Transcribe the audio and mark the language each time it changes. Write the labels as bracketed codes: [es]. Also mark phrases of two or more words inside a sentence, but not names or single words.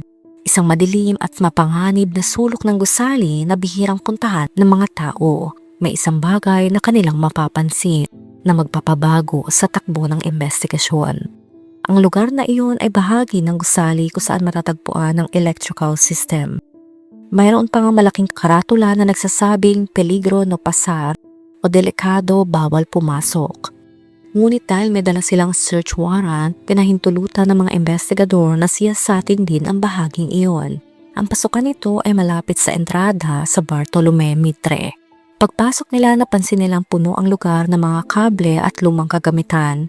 [tl] Isang madilim at mapanganib na sulok ng gusali na bihirang puntahan ng mga tao. May isang bagay na kanilang mapapansin na magpapabago sa takbo ng investigasyon. Ang lugar na iyon ay bahagi ng gusali kung saan matatagpuan ang electrical system. Mayroon pang malaking karatula na nagsasabing [es] peligro no pasar [tl] o delikado bawal pumasok. Ngunit dahil may dala silang search warrant, pinahintulutan ng mga investigador na siyasatin din ang bahaging iyon. Ang pasukan nito ay malapit sa entrada sa Bartolome Mitre. Pagpasok nila, napansin nilang puno ang lugar ng mga kable at lumang kagamitan.